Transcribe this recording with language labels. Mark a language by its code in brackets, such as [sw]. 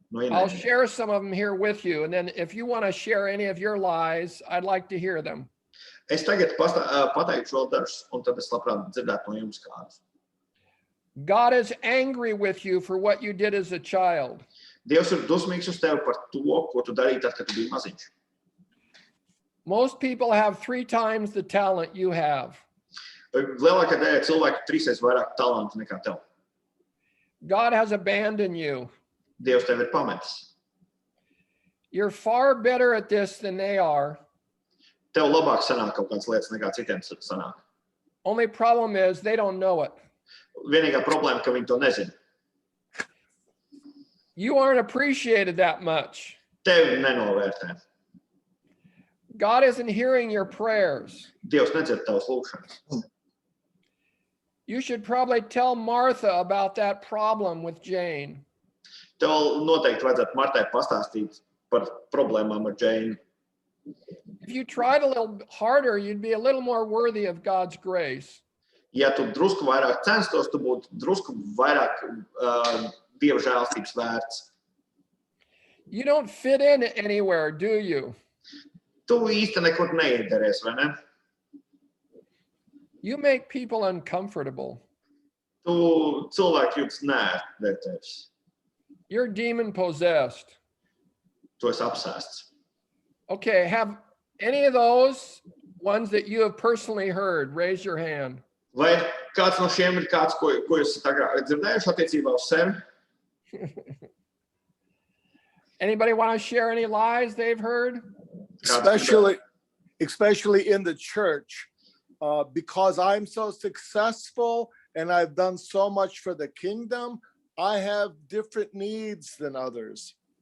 [en] I'll share some of them here with you. And then if you want to share any of your lies, I'd like to hear them. [lv] Es tagad pateikšu vēl dažus, un tad es labprāt dzirdētu no jums kādus. [en] God is angry with you for what you did as a child. [lv] Dievs ir dusmīgs uz tevi par to, ko tu darīji tad, kad tu biji maziņš. [en] Most people have 3 times the talent you have. [lv] Lielākā daļa cilvēku 3 vairāk talantu nekā tev. [en] God has abandoned you. [lv] Dievs tevi ir pametis. [en] You're far better at this than they are. [lv] Tev labāk sanāk kaut kādas lietas nekā citiem sanāk. [en] Only problem is they don't know it. [lv] Vienīgā problēma, ka viņi to nezina. [en] You aren't appreciated that much. [lv] Tevi nenovērtē. [en] God isn't hearing your prayers. [lv] Dievs nedzird tavas lūgšanas. [en] You should probably tell Martha about that problem with Jane. [lv] Tev noteikti vajadzētu Martai pastāstīt par problēmām ar Džeinu. [en] If you tried a little harder, you'd be a little more worthy of God's grace. [lv] Ja tu drusku vairāk censtos, tu būtu drusku vairāk Dieva žēlstības vērts. [en] You don't fit in anywhere, do you? [lv] Tu īsti nekur neiederēs, vai ne? [en] You make people uncomfortable. [lv] Tu cilvēki jūtas neērtēties. [en] You're demon possessed. [lv] Tu esi apsēsts. [en] Okay, have any of those ones that you have personally heard, raise your hand. [lv] Vai kāds no šiem ir kāds, ko jūs tagad dzirdējuši attiecībā uz sevi? [en] Anybody want to share any lies they've heard? Especially in the church, because I'm so successful and I've done so much for the kingdom, I have different needs than others.